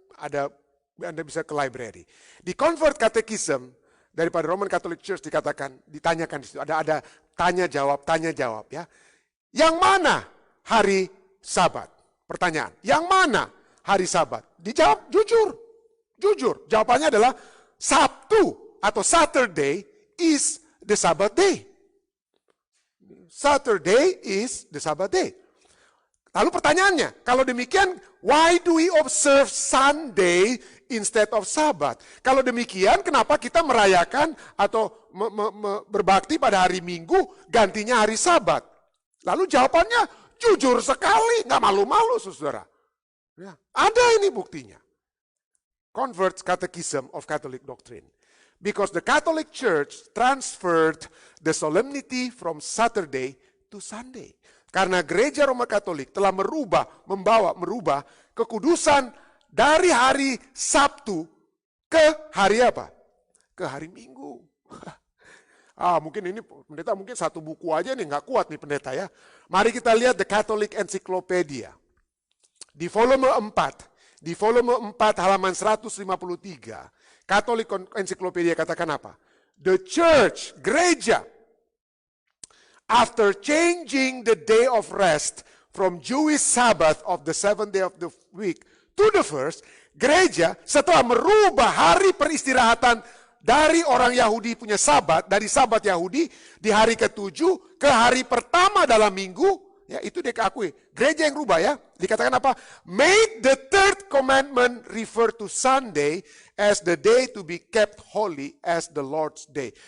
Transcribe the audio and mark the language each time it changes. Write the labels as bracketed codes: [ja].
[id] Anda bisa ke library. Di Convert Catechism daripada Roman Catholic Church dikatakan, ditanyakan di situ, ada tanya jawab ya. Yang mana hari Sabat? Pertanyaan, yang mana hari Sabat? Dijawab jujur. Jujur. Jawabannya adalah Sabtu atau [en] Saturday is the Sabbath day. Saturday is the Sabbath day. [id] Lalu pertanyaannya, kalau demikian, [en] why do we observe Sunday instead of Sabbath? [id] Kalau demikian, kenapa kita merayakan atau berbakti pada hari Minggu, gantinya hari Sabat? Lalu jawabannya jujur sekali, nggak malu-malu, saudara. Ya, ada ini buktinya. [en] Converts Catechism of Catholic Doctrine. Because the Catholic Church transferred the solemnity from Saturday to Sunday. [id] Karena gereja Roma Katolik telah merubah kekudusan dari hari Sabtu ke hari apa? Ke hari Minggu. Mungkin ini pendeta mungkin satu buku aja nih, nggak kuat nih pendeta ya. Mari kita lihat The Catholic Encyclopedia. Di volume 4 halaman 153, Catholic Encyclopedia katakan apa? [en] The Church, [id] gereja, [en] after changing the day of rest from Jewish Sabbath of the 7th day of the week to the first, [id] gereja setelah merubah hari peristirahatan dari orang Yahudi punya Sabat, dari Sabat Yahudi di hari ke-7 ke hari pertama dalam minggu, ya itu dia akui. Gereja yang rubah ya, dikatakan apa? [en] Made the third commandment refer to Sunday as the day to be kept holy as the Lord's day.